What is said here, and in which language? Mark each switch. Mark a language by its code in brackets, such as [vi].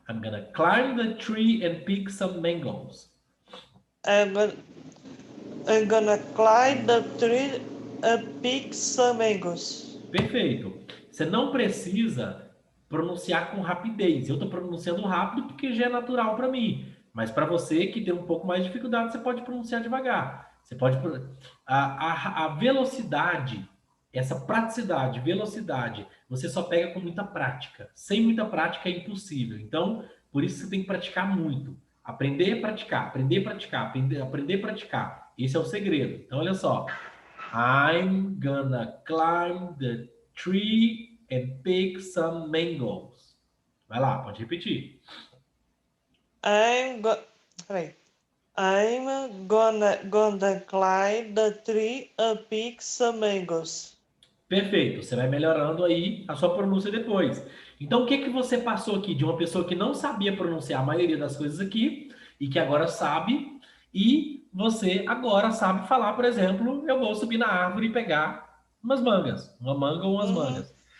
[en] I'm gonna climb the tree and pick some mangoes. I'm gonna climb the tree and pick some mangoes. [pt] Perfeito. Você não precisa pronunciar com rapidez. Eu estou pronunciando rápido porque já é natural para mim. Mas para você que tem um pouco mais de dificuldade, você pode pronunciar devagar. Você pode a velocidade, essa praticidade, velocidade, você só pega com muita prática. Sem muita prática é impossível. Então, por isso você tem que praticar muito. Aprender a praticar, aprender a praticar, aprender a praticar. Esse é o segredo. Então, olha só. [en] I'm gonna climb the tree and pick some mangoes. [pt] Vai lá, pode repetir. [en] I'm gonna climb the tree and pick some mangoes. [pt] Perfeito, você vai melhorando aí a sua pronúncia depois. Então, o que que você passou aqui de uma pessoa que não sabia pronunciar a maioria das coisas aqui e que agora sabe, e você agora sabe falar, por exemplo, eu vou subir na árvore e pegar umas mangas, uma manga ou umas mangas.